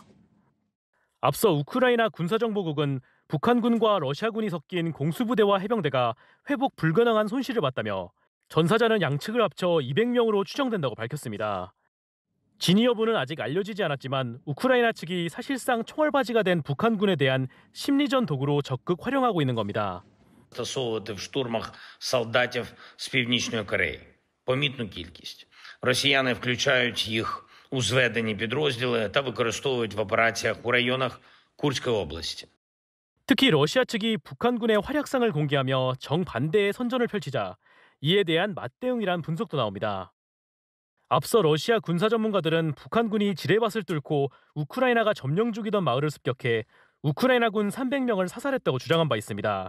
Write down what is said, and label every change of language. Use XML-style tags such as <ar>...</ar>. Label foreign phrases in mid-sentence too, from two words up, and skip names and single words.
<ko>앞서 우크라이나 군사정보국은 북한군과 러시아군이 섞인 공수부대와 해병대가 회복 불가능한 손실을 봤다며 전사자는 양측을 합쳐 200명으로 추정된다고 밝혔습니다. 진위 여부는 아직 알려지지 않았지만 우크라이나 측이 사실상 총알바지가 된 북한군에 대한 심리전 도구로 적극 활용하고 있는 겁니다.</ko> <uk>Застосовувати в штурмах солдатів з Північної Кореї. Помітну кількість. Росіяни включають їх у зведені підрозділи та використовують в операціях у районах Курської області.</uk> <ko>특히 러시아 측이 북한군의 활약상을 공개하며 정반대의 선전을 펼치자 이에 대한 맞대응이란 분석도 나옵니다. 앞서 러시아 군사 전문가들은 북한군이 지뢰밭을 뚫고 우크라이나가 점령 중이던 마을을 습격해 우크라이나군 300명을 사살했다고 주장한 바 있습니다.</ko>